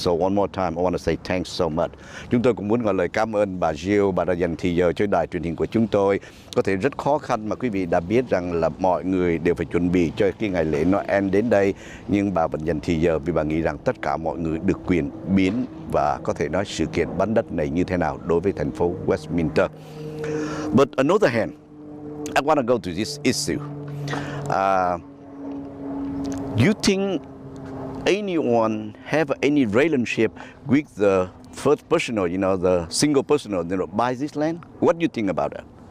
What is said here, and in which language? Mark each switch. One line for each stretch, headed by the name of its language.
English: So one more time, I want to say thanks so much.
Vietnamese: Chúng tôi cũng muốn gọi lời cảm ơn bà Jill, bà đã dành thời giờ cho đài truyền hình của chúng tôi. Có thể rất khó khăn mà quý vị đã biết rằng là mọi người đều phải chuẩn bị cho cái ngày lễ Noel đến đây, nhưng bà vẫn dành thời giờ vì bà nghĩ rằng tất cả mọi người được quyền biến và có thể nói sự kiện bán đất này như thế nào đối với thành phố Westminster.
English: But on the other hand, I want to go to this issue. You think anyone have any relationship with the first person, the single person, buys this land? What do you think about that?